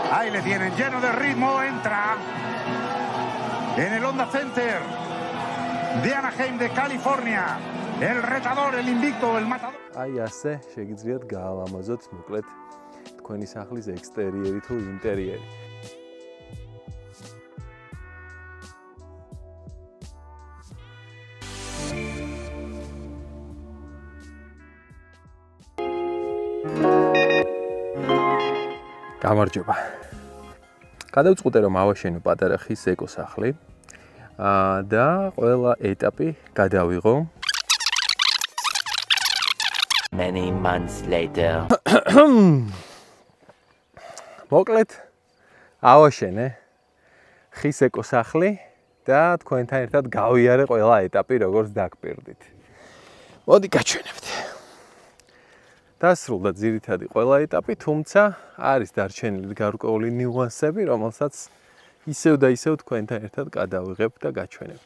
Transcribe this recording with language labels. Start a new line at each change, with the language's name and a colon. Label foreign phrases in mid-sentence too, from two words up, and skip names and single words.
Spanish: Ahí le tienen lleno de ritmo, entra en el Honda Center de Anaheim de California. El retador, el invicto, el matador.
Georgian: Აი ასე შეგიძლიათ გაალამაზოთ მოკლედ თქვენი სახლის ექსტერიერი თუ ინტერიერი. გამარჯობა. გადავწყვიტე რომ ავაშენო პატარა ხის ეკოსახლი და ყველა ეტაპი გადავიღო.
English: Many months later.
Georgian: მოკლედ ავაშენე ხის ეკოსახლი და თქვენთან ერთად გავიარე ყველა ეტაპი როგორც დაგპირდით. მოდი გაჩვენებთ. დასრულდა ძირითადი ყველა ეტაპი, თუმცა არის დარჩენილი გარკვეული ნიუანსები, რომელსაც ისევ და ისევ თქვენთან ერთად გადავიღებ და გაჩვენებთ.